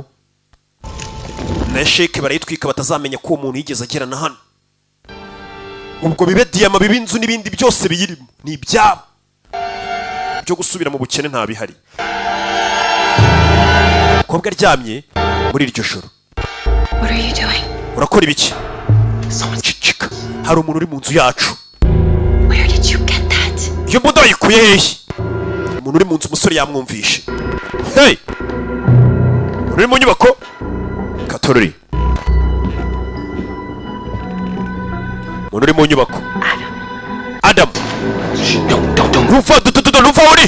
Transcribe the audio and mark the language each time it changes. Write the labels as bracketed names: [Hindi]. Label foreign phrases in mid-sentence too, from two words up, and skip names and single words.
[Kinyarwanda] Na sheke barayitwika batazamenya ko umuntu yigeze agera na hano. Ubwo bibe Diama bibe inzu n'ibindi byose biyirimo ni ibyabo. Byo gusubira mu bukene nta bihari. Umukobwa aryamye muri iryo joro. [English] What are you doing? [Kinyarwanda] Urakora ibiki? Cicika. Hari umuntu uri mu nzu yacu. [English] Where did you get that? [Kinyarwanda] Iyo mbunda wayikuye hehe? Umuntu uri mu nzu umusore yamwumvishe. Hey! Uri mu nyubako? Katorori. Umuntu uri mu nyubako. Adam. Nufa uri.